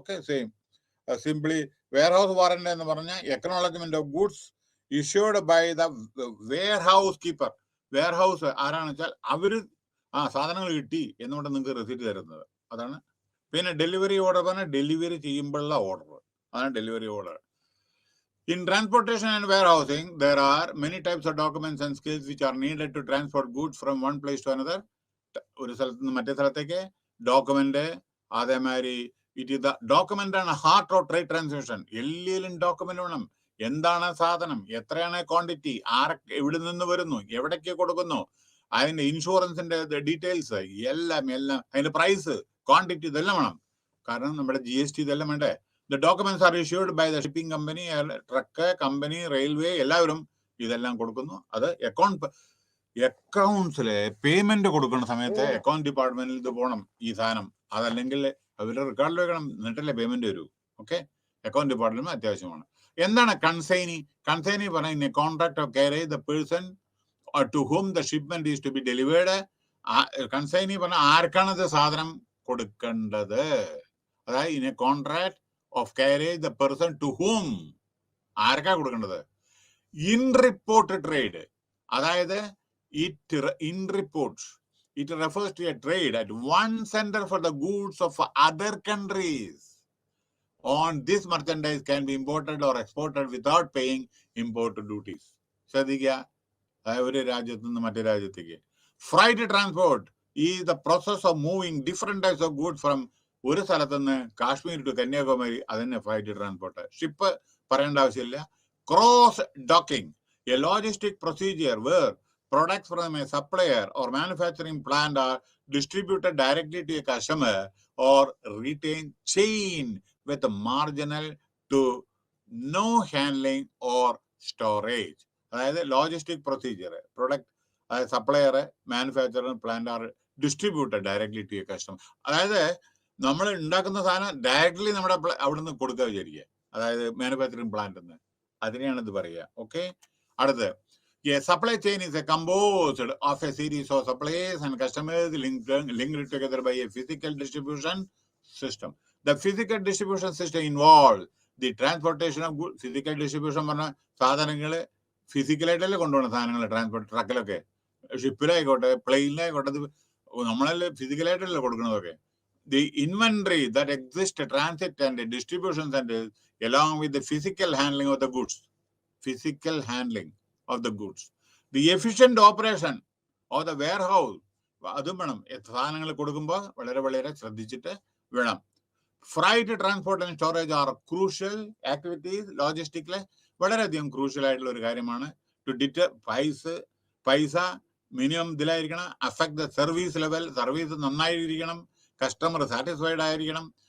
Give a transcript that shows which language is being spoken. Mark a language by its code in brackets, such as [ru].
[en] Same simply warehouse warrant എന്ന് പറഞ്ഞാൽ acknowledgement of goods issued by the warehouse keeper. [ml] Wear house ആരാണെന്ന് വെച്ചാൽ അവര് സാധനങ്ങൾ കിട്ടി എന്നുകൊണ്ട് നിങ്ങൾക്ക് റെസിപ്റ്റ് തരുന്നത്, അതാണ്. പിന്നെ ഡെലിവറി ഓർഡർ പറഞ്ഞാൽ ഡെലിവറി ചെയ്യുമ്പോഴുള്ള ഓർഡർ, അതാണ് delivery order. [en] In transportation and warehousing, there are many types of documents and skills which are needed to transport goods from one place to another. [ml] ഒരു സ്ഥലത്ത് നിന്ന് മറ്റേ സ്ഥലത്തേക്ക്. [en] Document, അതേമാതിരി it is the document ആണ് heart of trade transaction. [ml] എല്ലാത്തിലും document വേണം. എന്താണ് സാധനം, എത്രയാണ് ക്വാണ്ടിറ്റി, എവിടെ നിന്ന് വരുന്നു, എവിടേക്ക് കൊടുക്കുന്നു, അതിന്റെ ഇൻഷുറൻസിന്റെ ഡീറ്റെയിൽസ് എല്ലാം, അതിന്റെ പ്രൈസ്, ക്വാണ്ടിറ്റി, ഇതെല്ലാം വേണം. കാരണം നമ്മുടെ GST ഇതെല്ലാം വേണ്ടേ. [en] The documents are issued by the shipping company, [ml] truck company, railway, എല്ലാവരും ഇതെല്ലാം കൊടുക്കുന്നു. അത് അക്കൗണ്ട്സിലെ പേയ്മെന്റ് കൊടുക്കുന്ന സമയത്ത് അക്കൗണ്ട് ഡിപ്പാർട്ട്മെന്റിൽ ഇത് പോകണം ഈ സാധനം. അതല്ലെങ്കിൽ അവരുടെ റെക്കോർഡിൽ വെക്കണം, എന്നിട്ടല്ലേ പേയ്മെന്റ് വരൂ. അക്കൗണ്ട് ഡിപ്പാർട്ട്മെന്റ് അത്യാവശ്യമാണ്. എന്താണ് കൺസൈനി? [en] Consignee പറഞ്ഞ contract of carriage the person to whom the shipment is to be delivered. [ml] Consignee പറഞ്ഞ ആർക്കാണത് സാധനം കൊടുക്കേണ്ടത്. [en] അതായത് in a contract of carriage the person to whom, [ml] ആർക്കാ കൊടുക്കേണ്ടത്. [en] Entrepot trade, അതായത് entrepot, it refers to a trade at one centre for the goods of other countries. On this merchandise can be imported or exported without paying import duties. [ml] ശ്രദ്ധിക്കുക, ഒരു രാജ്യത്ത് നിന്ന് മറ്റേ രാജ്യത്തേക്ക്. [en] freight transport is the process of moving different types of goods from [ml] ഒരു സ്ഥലത്ത് നിന്ന് [en] Kashmir to Kanyakumari, അതന്നെ freight transport. [ml] ഷിപ്പ് പറയേണ്ട ആവശ്യമില്ല. [en] Cross docking, a logistic procedure where products from a supplier or manufacturing plant are distributed directly to a customer or retail chain with marginal to no handling or storage. അതായത് logistic procedure, product supplier, manufacturer, plant are distributed directly to a customer. [ml] അതായത് നമ്മൾ ഉണ്ടാക്കുന്ന സാധനം directly നമ്മുടെ അവിടെ നിന്ന് കൊടുക്കുക വിചാരിക്കുക, അതായത് മാനുഫാക്ചറിങ് പ്ലാന്റിൽ നിന്ന്. അതിനെയാണ് ഇത് പറയുക. [en] അടുത്ത്, a supply chain is composed of a series of suppliers and customers linked together by a physical distribution system. The physical distribution system involves the transportation of goods. Physical distribution [ml] പറഞ്ഞ സാധനങ്ങൾ ഫിസിക്കലായിട്ടല്ലേ കൊണ്ടുപോകണം സാധനങ്ങൾ, ട്രാൻസ്പോർട്ട് ട്രക്കിലൊക്കെ, ഷിപ്പിലായിക്കോട്ടെ, പ്ലെയിനിലായിക്കോട്ടെ, നമ്മളല്ലേ ഫിസിക്കലായിട്ടല്ലേ കൊടുക്കണതൊക്കെ. [en] The inventory that exists, transit and distribution centers along with the physical handling of the goods. physical handling of the goods. The efficient operation of the warehouse, [ml] അതും വേണം. സാധനങ്ങൾ കൊടുക്കുമ്പോൾ വളരെ ശ്രദ്ധിച്ചിട്ട് വേണം. [en] Freight transport and storage are crucial activities. [ml] ലോജിസ്റ്റിക്കിലെ വളരെയധികം crucial ആയിട്ടുള്ള ഒരു കാര്യമാണ്. ടു ഡിറ്റർ പൈസ minimum ഇതിലായിരിക്കണം. [en] affect the service level, [ml] service നന്നായിരിക്കണം, customer satisfied ആയിരിക്കണം.